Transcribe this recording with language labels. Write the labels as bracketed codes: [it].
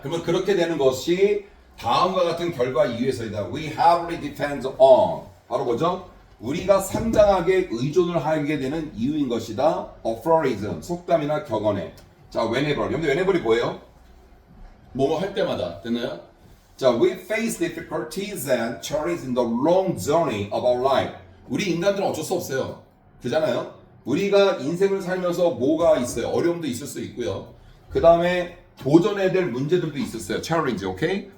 [ko] 그러면 그렇게 되는 것이 다음과 같은 결과 이유에서이다. [en] We heavily depend on. 바로 뭐죠? [ko] 우리가 상당하게 의존을 하게 되는 이유인 것이다. aphorism. 속담이나 격언에. 자, whenever. 근데 whenever이 뭐예요? 뭐뭐 할 때마다. 됐나요? [en] 자, we face difficulties and challenges in the long journey of our life. [ko] 우리 인간들은 어쩔 수 없어요. 그잖아요. 우리가 인생을 살면서 뭐가 있어요? 어려움도 있을 수 있고요. 그 다음에 도전해야 될 문제들도 있었어요. challenge, 오케이?